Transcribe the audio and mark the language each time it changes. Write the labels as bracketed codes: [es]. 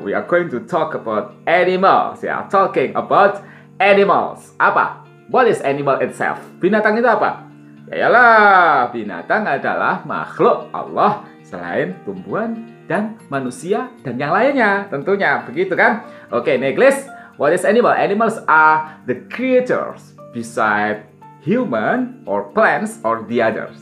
[en] We are going to talk about animals. We are talking about animals. [id] Apa? [en] What is animal itself? [id] Binatang itu apa? Yalah, binatang adalah makhluk Allah selain tumbuhan dan manusia dan yang lainnya, tentunya begitu kan? [en] Oke, next, what is animal? Animals are the creatures beside human or plants or the others.